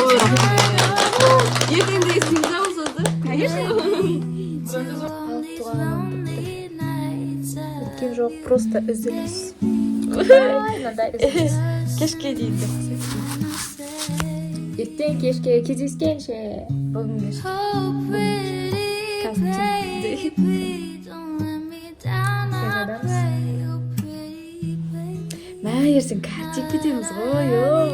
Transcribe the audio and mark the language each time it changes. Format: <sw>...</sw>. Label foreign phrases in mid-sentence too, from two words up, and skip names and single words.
<kk>Ертеңде есіңізде болсаңыздар, конечно. Өткен жоқ, просто үзіліс. Кешке дейді. Ертең кешке кездескенше. Бүгін кешке.</kk> <en>Oh, pretty baby, don't let me down, I pray, oh, pretty baby.</en> <kk>Мә, ертең кәттеп кетеміз ғой, оу.</kk>